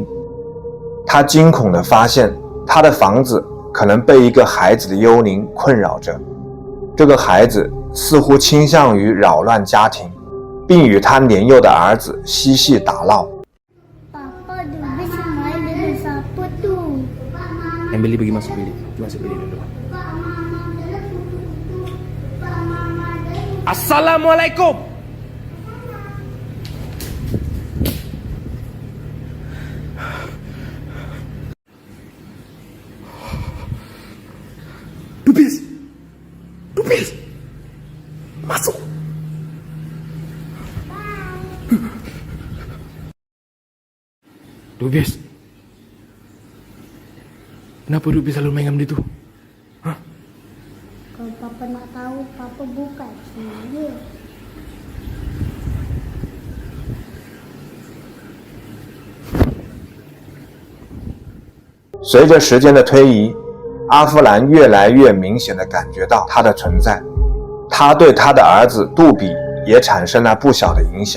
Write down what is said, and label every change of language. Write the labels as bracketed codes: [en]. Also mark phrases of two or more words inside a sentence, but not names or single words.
[zh] 他惊恐地发现，他的房子可能被一个孩子的幽灵困扰着。这个孩子似乎倾向于扰乱家庭，并与他年幼的儿子嬉戏打闹。 [ms] Papa Dubis main dengan siapa tu? Ambil pergi masuk bilik. Masuk bilik dulu. Assalamualaikum. Dubis. Dubis. Masuk. Dubis. Kenapa Dubis selalu main dengan dia tu? Kalau Papa nak tahu, Papa buka sini je. [zh] 随着时间的推移，阿夫兰越来越明显地感觉到他的存在，他对他的儿子杜比也产生了不小的影响。